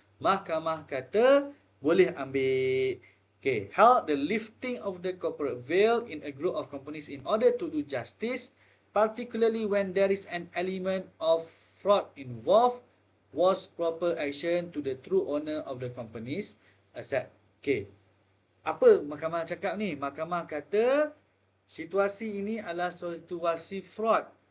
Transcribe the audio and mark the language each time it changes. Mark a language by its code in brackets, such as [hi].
[ms] Mahkamah kata boleh ambil. [en] Okay, held the lifting of the corporate veil in a group of companies in order to do justice, particularly when there is an element of fraud involved, was proper action to the true owner of the company's asset. [ms] Okay, apa mahkamah cakap ni? Mahkamah kata situasi ini adalah situasi fraud.